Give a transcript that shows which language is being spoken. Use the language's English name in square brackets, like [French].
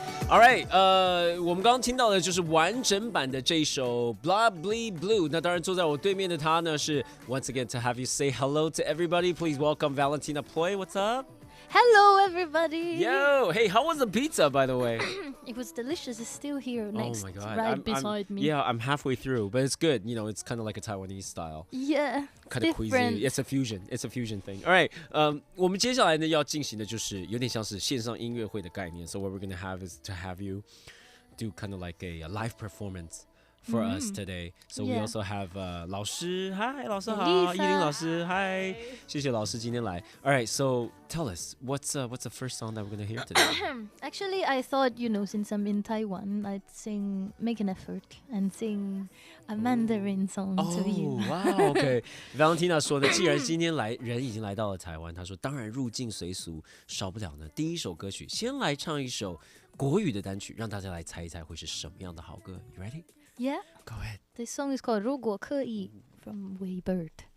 [Chinese] All right， 我们刚刚听到的就是完整版的这一首 Lovely Blue。那当然，坐在我对面的他呢是 [English] Once again to have you say hello to everybody. Please welcome Valentina Ploy. What's up? Hello, everybody. Yo, hey, how was the pizza, by the way? It was delicious. It's still here Oh next, my God, right beside me. Yeah, I'm halfway through, but it's good. You know, it's kind of like a Taiwanese style. Yeah, Kind of different. queasy. It's a fusion. It's a fusion thing. All right. [Chinese] 我们接下来呢要进行的就是有点像是线上音乐会的概念。 [English] So what we're gonna have is to have you do kind of like a live performance for us today. So we Yeah. also have 老师 Hi [Chinese] 老师好 [English] Lisa. 依林老师 Hi [Chinese] 谢谢老师今天来 [English] All right, so tell us what's the first song that we're gonna hear today? Actually, I thought, since I'm in Taiwan, I'd make an effort and sing a Mandarin song to you. Oh, wow, okay. [Chinese] Valentina 说呢，既然今天人已经来到了台湾，她说当然入境随俗，少不了呢第一首歌曲，先来唱一首国语的单曲，让大家来猜一猜会是什么样的好歌。 [English] You ready? Yeah, Go ahead. this song is called 如果可以 from Waybird.